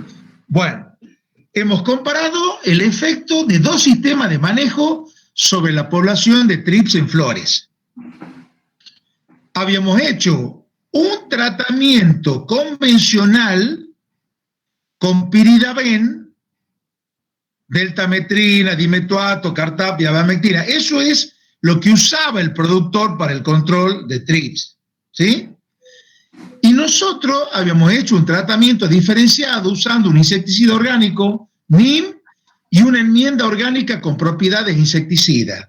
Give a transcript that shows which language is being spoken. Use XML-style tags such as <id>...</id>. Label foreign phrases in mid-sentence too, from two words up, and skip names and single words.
<es>Bueno, hemos comparado el efecto de dos sistemas de manejo sobre la población de TRIPS en flores. Habíamos hecho un tratamiento convencional con piridaben, deltametrina, dimetoato, cartapia, abamectina. Eso es lo que usaba el productor para el control de TRIPS, ¿sí? Y nosotros habíamos hecho un tratamiento diferenciado usando un insecticida orgánico, NIM, y una enmienda orgánica con propiedades insecticidas.</es>